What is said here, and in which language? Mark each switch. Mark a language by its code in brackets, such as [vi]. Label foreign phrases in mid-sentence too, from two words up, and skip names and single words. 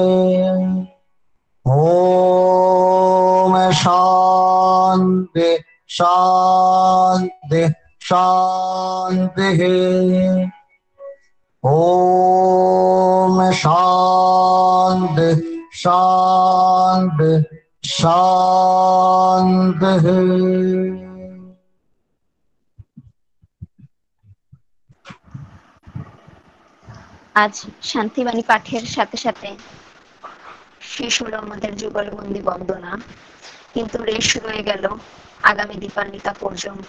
[sa] ॐ शान्ति शान्ति शान्तिः ॐ शान्ति शान्ति शान्तिः। [bn] আজ শান্তিবাণী পাঠের সাথে সাথে শেষ হলো আমাদের যুগলবন্দি বন্দনা, কিন্তু রেশ রয়ে গেল আগামী দীপান্বিতা পর্যন্ত।